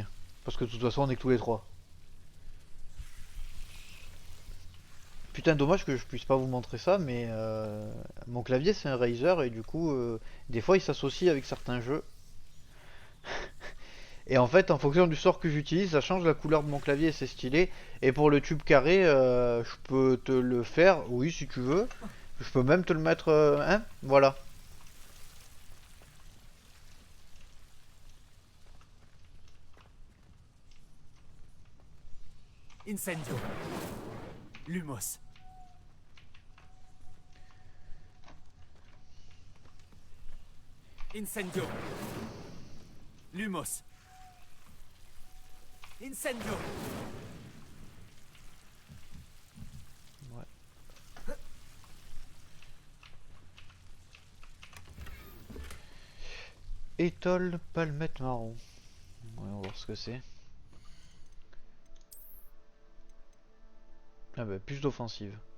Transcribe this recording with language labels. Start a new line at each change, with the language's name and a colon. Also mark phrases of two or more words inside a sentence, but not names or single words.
French: Parce que de toute façon on est que tous les trois. Putain dommage que je puisse pas vous montrer ça mais mon clavier c'est un Razer et du coup des fois il s'associe avec certains jeux. Et en fait, en fonction du sort que j'utilise, ça change la couleur de mon clavier et c'est stylé. Et pour le tube carré, je peux te le faire, oui, si tu veux. Je peux même te le mettre, hein, voilà. Incendio. Lumos. Incendio. Lumos. Incendio. Ouais. Étole palmette marron. Ouais, on va voir ce que c'est. Ah bah, plus d'offensive.